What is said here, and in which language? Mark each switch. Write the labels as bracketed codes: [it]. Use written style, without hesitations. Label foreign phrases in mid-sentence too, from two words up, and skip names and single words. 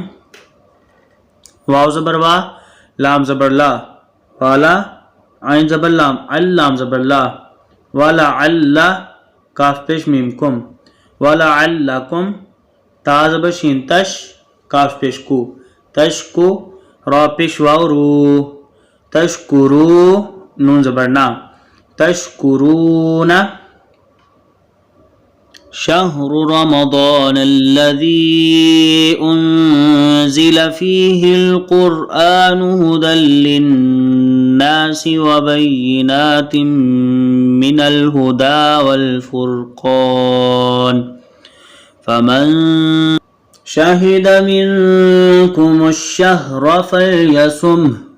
[ur] واو زبر وا لام زبر لا والا عین زبر لام اللام زبر لا والا اللہ کاف پیش میم کم والا علکم. تا زبر شین تش کاف پیش کو تش کو را پیش واو رو تشکرو نون زبر نا تشکرون. [ar] شهر رمضان الذي أنزل فيه القرآن هدى للناس وبينات من الهدى والفرقان فمن شهد منكم الشهر فليصمه